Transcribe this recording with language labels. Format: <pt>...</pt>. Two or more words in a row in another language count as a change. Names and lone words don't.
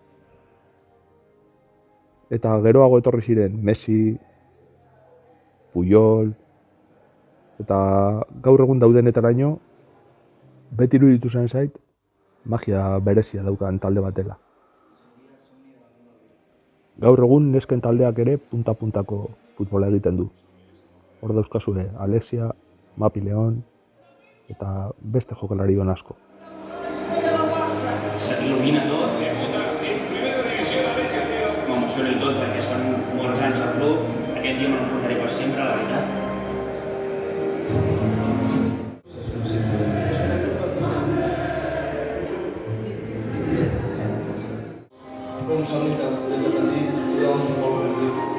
<eu>eta geroago etorri ziren Messi, Puyol, eta gaur egun daudenetaraino beti iruditu zen zait magia berezia daukan talde batela. Gaur egun nesken taldeak ere punta-puntako futbola egiten du. Hor dauzkazue Alexia, Mapi León eta beste jokalari on asko.</eu> <ca>S'il·lumina tot, m'emociona i tot, perquè són molts anys al club, aquest dia me l'emportaré per sempre, la veritat. Com sembla que des de petit tothom vol complir.</ca>